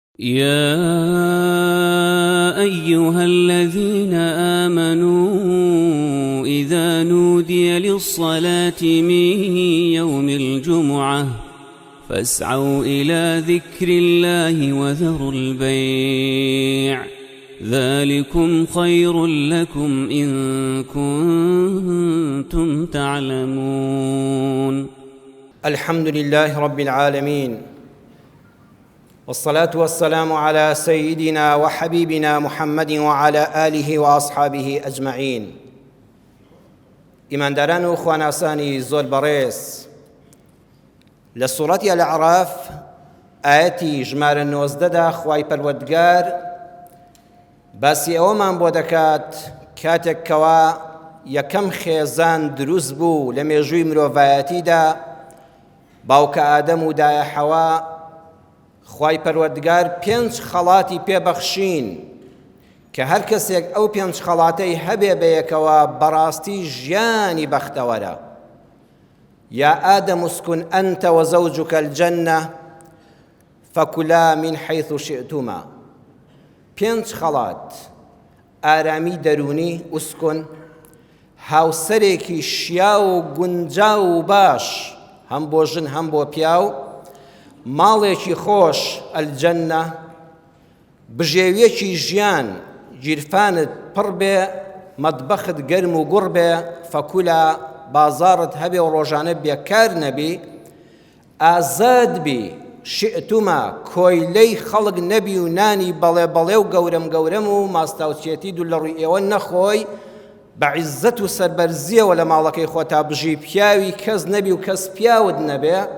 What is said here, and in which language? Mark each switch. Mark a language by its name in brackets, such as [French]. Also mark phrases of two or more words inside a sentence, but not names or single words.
[Arabic] يا أيها الذين آمنوا إذا نودي للصلاة من يوم الجمعة فاسعوا إلى ذكر الله وذروا البيع ذلكم خير لكم إن كنتم تعلمون. الحمد لله رب العالمين، والصلاة والسلام على سيدنا وحبيبنا محمد وعلى آله وأصحابه أجمعين. [Central Kurdish] ئیمانداران و خواناسانی زۆر بەڕێز، لە سوورەتی الأعراف ئاەتی ژمارە 19دا خوای پەروەردگار باسی ئەوەمان بۆ دەکات کاتێک کەوا یەکەم خێزان دروست بوو لە مێژووی مرۆڤایەتیدا، باوکە ئادەم و دایە حەوا، خوای پەروەردگار 5 خەڵاتی پێبەخشین کە هەر کەسێک ئەو 5 خەڵاتەی هەبێ بەیەکەوە بەڕاستی ژیانی بەختەوەرە. [Arabic] یا ئادەم اسكن أنت وزوجك الجنة فكلا من حيث شئتما. [Central Kurdish] 5 خەڵات ئارامی دەرونی ئوسکن، هاوسەرێکی شیا و گونجاو و باش هەم بۆ ژن هەم بۆ پیاو، ماڵێکی خۆش ئەلجەنە، بژێویەکی ژیان گیرفانت پڕ بێ، مەتبەخت گەرم و گوڕ بێ، فەکولا بازارت هەبێ و ڕۆژانە بێکار نەبی، ئازاد بی، شئتوما کۆیلەی خەڵک نەبی و نانی بەڵێ بەڵێ و گەورەم گەورەم و ماستاوچێتی دوو لە ڕووی ئێوە نەخۆی، بە عیززەت و سەربەرزیەوە لە ماڵەکەی خۆتا بژی، پیاوی کەس نەبی و کەس پیاوت نەبێ.